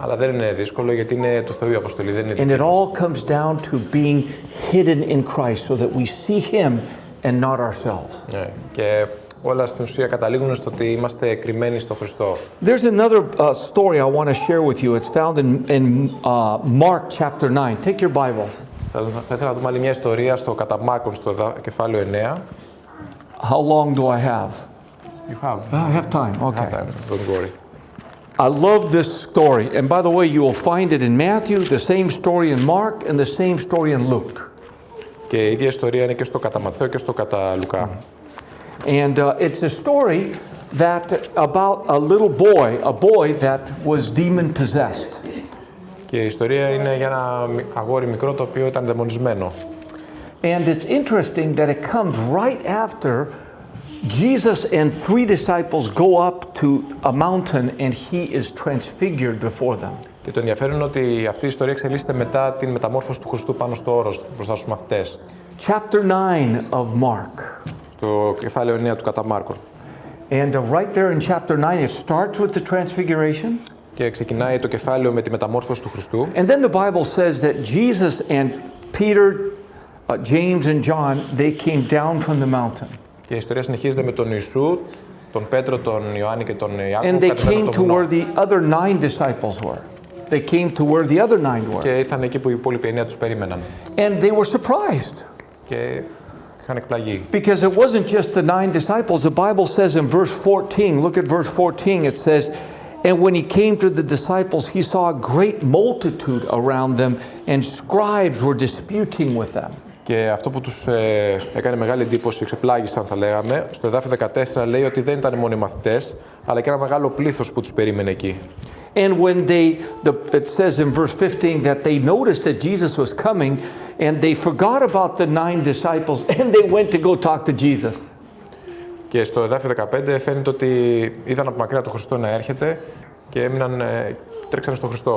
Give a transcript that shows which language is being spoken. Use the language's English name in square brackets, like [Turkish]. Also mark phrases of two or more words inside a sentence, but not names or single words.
[Greek] Αλλά δεν είναι δύσκολο γιατί είναι του Θεού η αποστολή, δεν είναι [English] And [Greek] δική [English] it [Greek] μας. [English] all comes down to being hidden in Christ so that we see Him and not ourselves. [Greek] Ναι. Και όλα στην ουσία καταλήγουν στο ότι είμαστε κρυμμένοι στο Χριστό. [English] There's another story I want to share with you. It's found in Mark chapter 9. Take your Bibles. [Greek] Θα ήθελα να δούμε άλλη μια ιστορία στο κατά Μάρκον, στο κεφάλαιο 9. [English] How long do I have? You have. I have time. Okay. Don't worry. I love this story. And by the way, you will find it in Matthew, the same story in Mark, and the same story in Luke. [Greek] Και η ίδια ιστορία είναι και στο κατά Ματθαίο και στο κατά Λουκά. [English] And it's a story that about a little boy that was demon possessed. [Greek] Και η ιστορία είναι για ένα αγόρι μικρό το οποίο ήταν δαιμονισμένο. [English] And it's interesting that it comes right after Jesus and 3 disciples go up to a mountain and he is transfigured before them. [Greek] Και το ενδιαφέρον είναι ότι αυτή η ιστορία εξελίσσεται μετά την μεταμόρφωση του Χριστού πάνω στο όρος μπροστά στους μαθητές. [English] Chapter 9 of Mark. [Greek] Στο κεφάλαιο 9 του κατά Μάρκον. [English] And right there in chapter 9 it starts with the transfiguration. [Greek] Και ξεκινάει το κεφάλαιο με τη μεταμόρφωση του Χριστού. [English] And then the Bible says that Jesus and Peter, James and John, they came down from the mountain. [Greek] Και η ιστορία συνεχίζεται με τον Ιησού, τον Πέτρο, τον Ιωάννη και τον Ιάκωβο. [English] And they [Greek] κατεβαίνουν [English] came [Greek] από το [English] to [Greek] βουνό. [English] where the other 9 disciples were. they came to where the other 9 were. [Greek] Και ήρθαν εκεί που οι υπόλοιποι 9 τους περίμεναν. [English] And they were surprised. [Greek] Και είχαν εκπλαγεί. [English] Because it wasn't just the 9 disciples. The Bible says in verse 14, look at verse 14, it says, and when he came to the disciples, he saw a great multitude around them, and scribes were disputing with them. [Greek] Και αυτό που τους έκανε μεγάλη εντύπωση, ξεπλάγησαν θα λέγαμε, στο εδάφιο 14 λέει ότι δεν ήταν μόνο οι μαθητές, αλλά και ένα μεγάλο πλήθος που τους περίμενε εκεί. [English] And when it says in verse 15 that they noticed that Jesus was coming, and they forgot about the 9 disciples, and they went to go talk to Jesus. [Greek] Και στο εδάφιο 15 φαίνεται ότι είδαν από μακριά τον Χριστό να έρχεται και τρέξανε στον Χριστό.